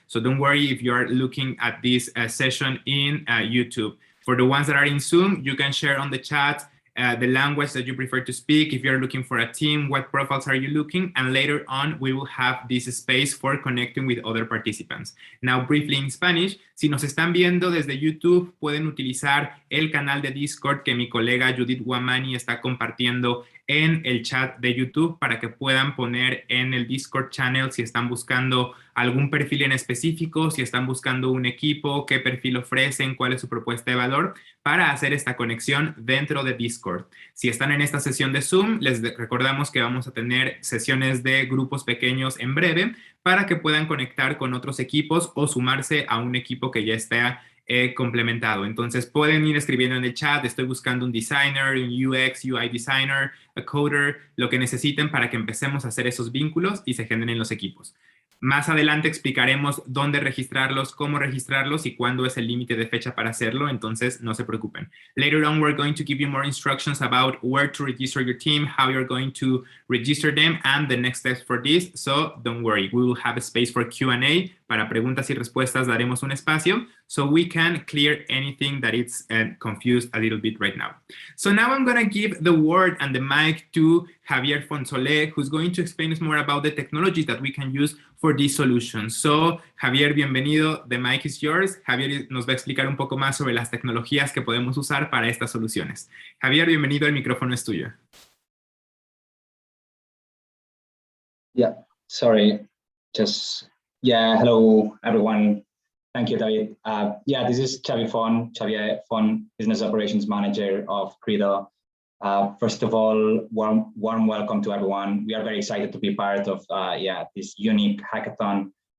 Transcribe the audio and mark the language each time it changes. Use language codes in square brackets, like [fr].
[en] So don't worry if you are looking at this session in YouTube. For the ones that are in Zoom, you can share on the chat the language that you prefer to speak. If you're looking for a team, what profiles are you looking? And later on, we will have this space for connecting with other participants. Now, briefly in Spanish, [es] si nos están viendo desde YouTube, pueden utilizar el canal de Discord que mi colega Judith Guamani está compartiendo en el chat de YouTube para que puedan poner en el Discord channel si están buscando algún perfil en específico, si están buscando un equipo, qué perfil ofrecen, cuál es su propuesta de valor, para hacer esta conexión dentro de Discord. Si están en esta sesión de Zoom, les recordamos que vamos a tener sesiones de grupos pequeños en breve para que puedan conectar con otros equipos o sumarse a un equipo que ya esté complementado. Entonces pueden ir escribiendo en el chat, estoy buscando un designer, un UX, UI designer, [en] a coder, [es] lo que necesiten para que empecemos a hacer esos vínculos y se generen los equipos. Más adelante explicaremos dónde registrarlos, cómo registrarlos y cuándo es el límite de fecha para hacerlo, entonces no se preocupen. [en] Later on, we're going to give you more instructions about where to register your team, how you're going to register them, and the next steps for this, so don't worry. We will have a space for Q&A. [es] Para preguntas y respuestas daremos un espacio [en] so we can clear anything that is confused a little bit right now. So now I'm going to give the word and the mic to Javier Fonsolé, who's going to explain us more about the technologies that we can use for these solutions. So, Javier, [es] bienvenido. [en] The mic is yours. [es] Javier nos va a explicar un poco más sobre las tecnologías que podemos usar para estas soluciones. Javier, bienvenido. El micrófono es tuyo. [en] Yeah, sorry, yeah, hello, everyone. Thank you, David. Yeah, this is Xavier Fon, Business Operations Manager of Credo. First of all, warm welcome to everyone. We are very excited to be part of this unique hackathon.